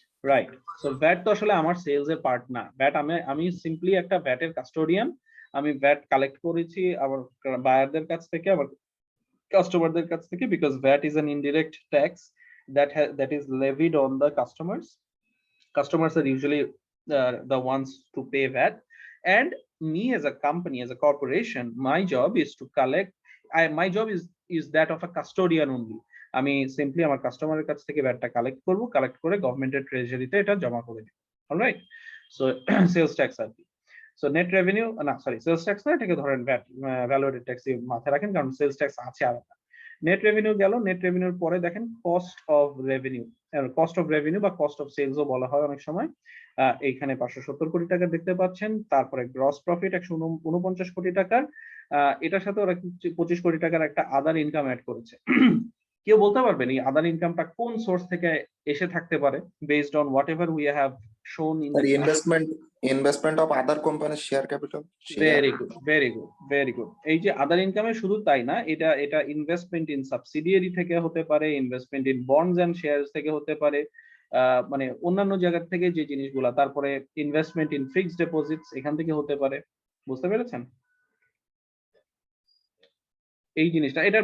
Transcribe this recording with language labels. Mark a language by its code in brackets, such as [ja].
[en] Right. [bn] So VAT তো আসলে আমার সেলস এর পার্ট না, ভ্যাট আমি সিম্পলি একটা ভ্যাটের কাস্টোডিয়ান, আমি ভ্যাট কালেক্ট করেছি আমার বায়ারদের কাছ থেকে, আমার কাস্টমারদের কাছ থেকে, [en] Because VAT is an indirect tax that is levied on the customers. Customers are usually the ones to pay VAT, and me as a company, as a corporation, my job is to collect. My job is that of a custodian only. [bn] আমি simply আমার কাস্টমারের কাছ থেকে ভ্যাটটা collect করব, collect করে গভর্নমেন্টের ট্রেজারিতে এটা জমা করে দেব। অলরাইট, সো সেলস ট্যাক্স আর কি। সো নেট রেভিনিউ না, সরি সেলস ট্যাক্স না, এটাকে ধরেন ভ্যাট, ভ্যালুয়েটেড ট্যাক্স মাথায় রাখেন, কারণ সেলস ট্যাক্স আছে আলাদা। নেট রেভিনিউ গেল, নেট রেভিনিউর পরে দেখেন কস্ট অফ রেভিনিউ বা কস্ট অফ সেলসও বলা হয় অনেক সময়। এইখানে 570 কোটি টাকা দেখতে পাচ্ছেন। তারপরে গ্রস প্রফিট 149 কোটি টাকার, এটার সাথে ওরা 25 কোটি টাকার একটা আদার ইনকাম অ্যাড করেছে। কেউ বলতে পারবেন এই আদার ইনকামটা কোন সোর্স থেকে এসে থাকতে পারে? [en] Based on whatever we have shown in the investment of other companies share capital. very good. [bn] এই যে আদার ইনকামে শুধু তাই না, এটা ইনভেস্টমেন্ট ইন সাবসিডিয়ারি থেকে হতে পারে, investment in bonds and shares থেকে হতে পারে, মানে অন্যান্য জায়গা থেকে যে জিনিসগুলা, তারপরে ইনভেস্টমেন্ট ইন ফিক্সড ডিপোজিটস এখান থেকে হতে পারে। বুঝতে পেরেছেন এই জিনিসটা?